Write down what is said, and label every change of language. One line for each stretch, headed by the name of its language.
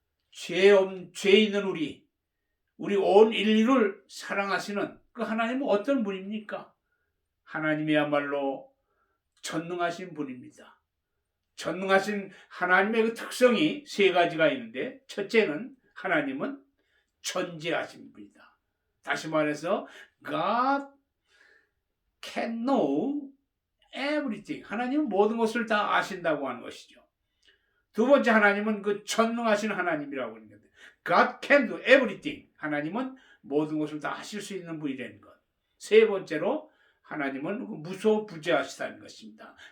Korean: 죄 있는 우리 온 인류를 사랑하시는 그 하나님은 어떤 분입니까? 하나님이야말로 전능하신 분입니다. 전능하신 하나님의 그 특성이 세 가지가 있는데, 첫째는 하나님은 전지하신 분이다. 다시 말해서
English: God can know everything.
Korean: 하나님은 모든 것을 다 아신다고 하는 것이죠. 두 번째, 하나님은 그 전능하신 하나님이라고 하는 건데,
English: God can do everything.
Korean: 하나님은 모든 것을 다 하실 수 있는 분이라는 것. 세 번째로, 하나님은 무소부재하시다는 것입니다.